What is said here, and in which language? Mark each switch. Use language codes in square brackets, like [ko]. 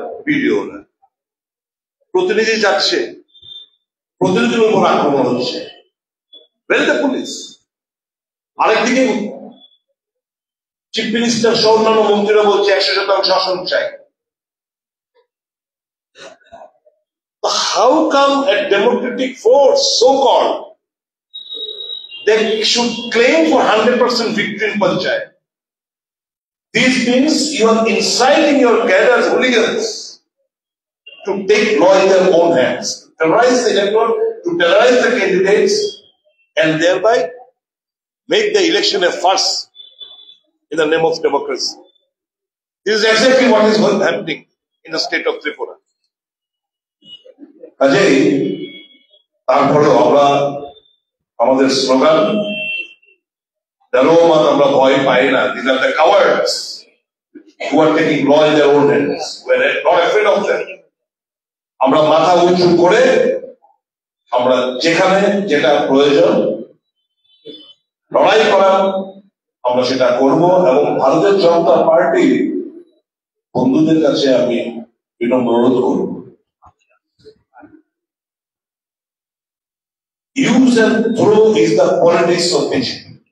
[bn] BDO না, প্রতিনিধি যাচ্ছে, প্রতিনিধির উপর আক্রমণ হচ্ছে, পুলিশ। আরেকদিকে চিফ মিনিস্টার সহ অন্যান্য মন্ত্রীরা বলছে 100% শাসন চাই। [en] How come a democratic force, so called, they should claim for 100% victory in Panchayat? This means you are inciting your cadres, hooligans, to take law in their own hands, terrorize the electorate, to terrorize the candidates, and thereby make the election a farce in the name of democracy. This is exactly what is happening in the state of Tripura. [bn] কাজেই তারপরে আমরা আমাদের slogan আমরা ভয় পাই না, [en] these are the cowards who are taking law in their own hands. We are not afraid of them. [bn] আমরা মাথা উঁচু করে আমরা যেখানে যেটা প্রয়োজন লড়াই করা আমরা সেটা করব। এবং ভারতের জনতা পার্টির বন্ধুদের কাছে আমি বিনম্র অনুরোধ করব, [en] use and throw is the politics of BJP.